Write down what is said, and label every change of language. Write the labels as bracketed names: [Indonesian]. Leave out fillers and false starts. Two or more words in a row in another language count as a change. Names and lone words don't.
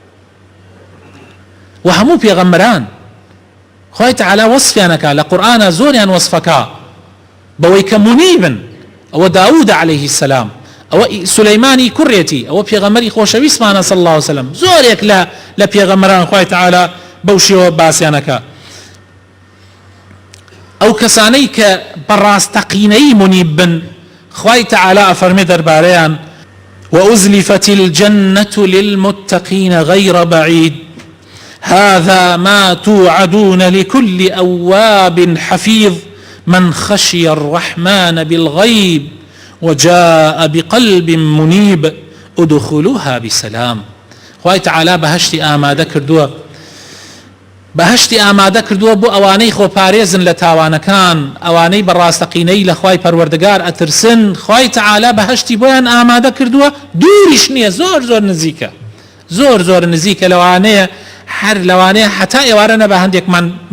[Central Kurdish] و هەموو پێغەمبەران خوای تەعالی وەصفیانەکە لە قورئانە زۆریان وەصفەکە بەوەی کە منیبن ئەوە داوود [Arabic] عەلەیهی السەلام [Central Kurdish] ئەوە سولەیمانی کوڕێتی ئەوە پێغەمبەری خۆشەویستمانە [Arabic] صلی الله علیه وسلم [Central Kurdish] زۆرێک لە پێغەمبەران خوای تەعالی بەو شێوە باسییانەکە ئەو کەسانەی کە بەڕاستەقینەی منیب بن خوای تەعالی ئەفەرمێ دەربارەیان [Arabic] وأزلفت الجنة للمتقين غير بعيد هذا ما توعدون لكل أواب حفيظ من خشي الرحمن بالغيب وجاء بقلب منيب ادخلوها بسلام [Central Kurdish] خوای تەعالی بەهشتی ئامادە کردووە بۆ ئەوانەی خۆپارێزن لە تاوانەکان ئەوانەی بەڕاستەقینەی لە خوای پەروەردگار ئەترسن خوای تەعالی بەهشتی بۆیان ئامادە کردووە دووریش نییە زۆر نزیکە زۆر نزیکە لەوانەیە هەر لەوانەیە حتا ئێوارە نەبە هەندێکمان